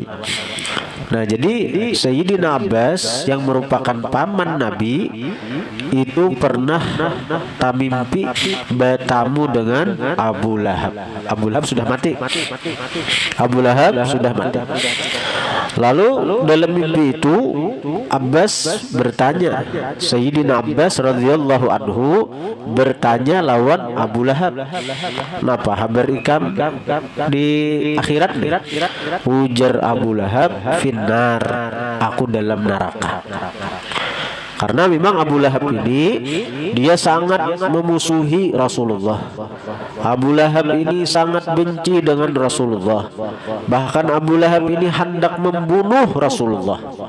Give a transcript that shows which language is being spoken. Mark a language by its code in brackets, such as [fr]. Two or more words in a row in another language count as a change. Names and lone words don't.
[id] Nah, jadi Sayyidina Abbas yang merupakan paman Nabi itu pernah tamimpi bertamu dengan Abu Lahab. Abu Lahab sudah mati. Abu Lahab sudah mati. Lalu dalam mimpi itu Abbas bertanya, Sayyidina Abbas [ar] radhiyallahu anhu [id] bertanya lawan Abu Lahab, [bjn] "Napa habar ikam di akhirat nih?" [id] Ujar Abu Lahab, [ar] "Finnar, [id] aku dalam neraka." Karena memang Abu Lahab ini dia sangat memusuhi Rasulullah. Abu Lahab ini sangat benci dengan Rasulullah. Bahkan Abu Lahab ini hendak membunuh Rasulullah.